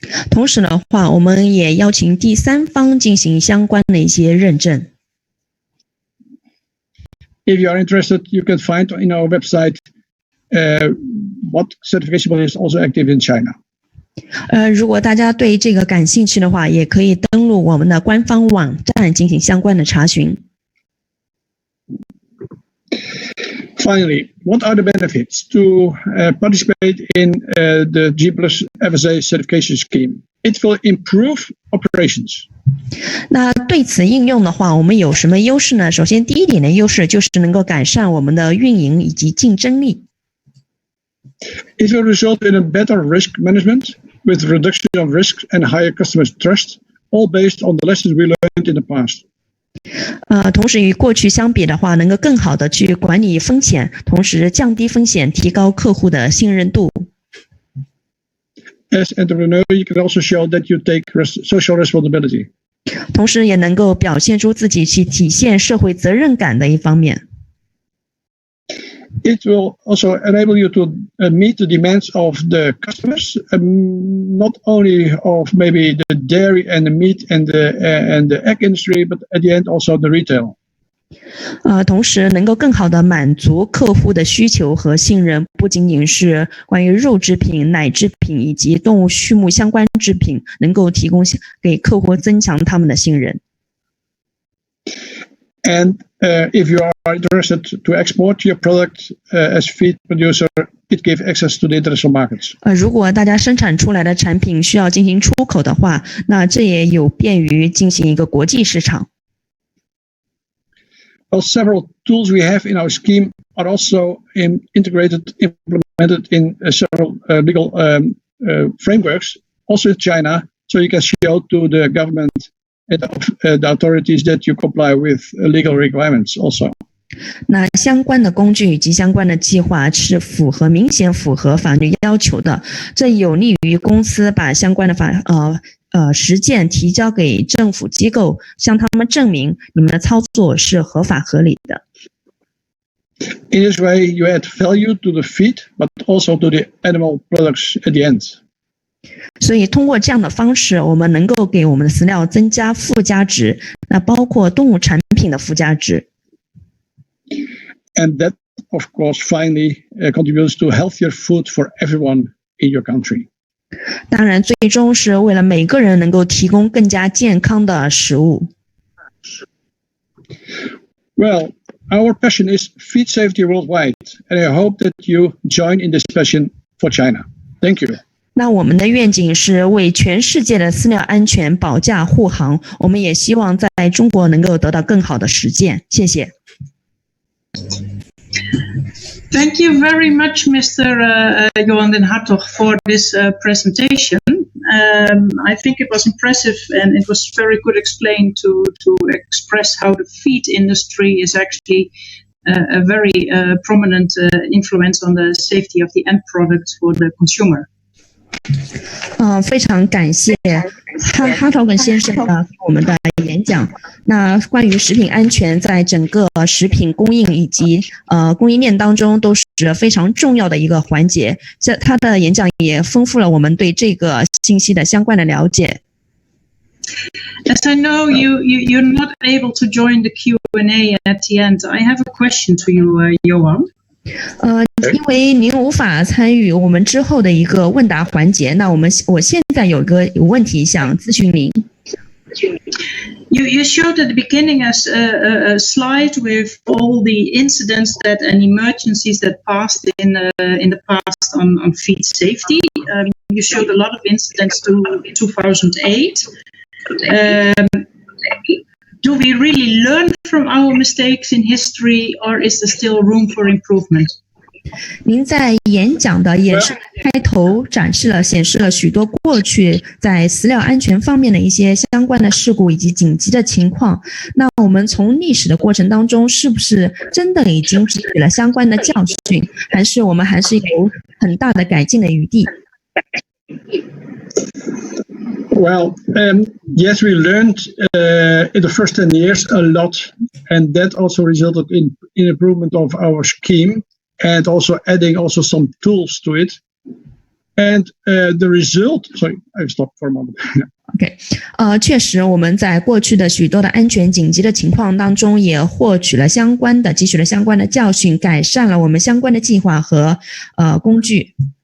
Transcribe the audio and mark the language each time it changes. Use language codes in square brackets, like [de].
[zh] 同时的话，我们也邀请第三方进行相关的一些认证。 [en] If you are interested, you can find in our website what certification body is also active in China. [zh] 如果大家对这个感兴趣的话，也可以登录我们的官方网站进行相关的查询。 [en] Finally, what are the benefits to participate in the G Plus FSA certification scheme? It will improve operations. [zh] 那对此应用的话，我们有什么优势呢？首先，第一点的优势就是能够改善我们的运营以及竞争力。 [en] It will result in a better risk management with reduction of risk and higher customer trust, all based on the lessons we learned in the past. [zh] 同时与过去相比的话，能够更好的去管理风险，同时降低风险，提高客户的信任度。 [en] As entrepreneur, you can also show that you take social responsibility. [zh] 同时也能够表现出自己去体现社会责任感的一方面。 [en] It will also enable you to meet the demands of the customers, not only of maybe the dairy and the meat and the egg industry, but at the end also the retail. [zh] 同时能够更好的满足客户的需求和信任，不仅仅是关于肉制品、奶制品以及动物畜牧相关制品，能够提供给客户增强他们的信任。 [en] And if you are interested to export your product as feed producer, it gives access to the international markets. [zh] 如果大家生产出来的产品需要进行出口的话，那这也有便于进行一个国际市场。 [en] Well, several tools we have in our scheme are also implemented in several legal frameworks, also in China, so you can show to the government and the authorities that you comply with legal requirements also. [zh] 那相关的工具以及相关的计划是明显符合法律要求的，这有利于公司把相关的实践提交给政府机构，向他们证明你们的操作是合法合理的。 [en] In this way, you add value to the feed, but also to the animal products at the end. [zh] 所以通过这样的方式，我们能够给我们的饲料增加附加值，那包括动物产品的附加值。 [en] And that, of course, finally contributes to healthier food for everyone in your country. [zh] 当然，最终是为了每个人能够提供更加健康的食物。 [en] Well, our passion is feed safety worldwide, and I hope that you join in this passion for China. Thank you. [zh] 那我们的愿景是为全世界的饲料安全保驾护航，我们也希望在中国能够得到更好的实践。谢谢。 [en] Thank you very much, Mr. Johan den Hartog, for this presentation. I think it was impressive and it was very good explained to express how the feed industry is actually a very prominent influence on the safety of the end product for the consumer. [zh] 非常感谢哈陶根先生的我们的演讲。那关于食品安全，在整个食品供应以及供应链当中都是非常重要的一个环节。他的演讲也丰富了我们对这个信息的相关的了解。 [en] As I know you're not able to join the Q&A at the end, I have a question to you, Johan. [zh] 因为您无法参与我们之后的一个问答环节，那我现在有问题想咨询您。 [en] You showed at the beginning as a slide with all the incidents and emergencies that passed in the past on feed safety. You showed a lot of incidents to 2008. Do we really learn from our mistakes in history, or is there still room for improvement? [zh] 您在演讲的演示开头显示了许多过去在饲料安全方面的一些相关的事故以及紧急的情况。那我们从历史的过程当中，是不是真的已经汲取了相关的教训，还是我们还是有很大的改进的余地？ [en] Well, yes, we learned in the first 10 years a lot, and that also resulted in improvement of our scheme, and also adding also some tools to it. And the result, sorry, I stopped for a moment. [zh] OK， 确实我们在过去的许多的安全紧急的情况当中，也汲取了相关的教训，改善了我们相关的计划和工具。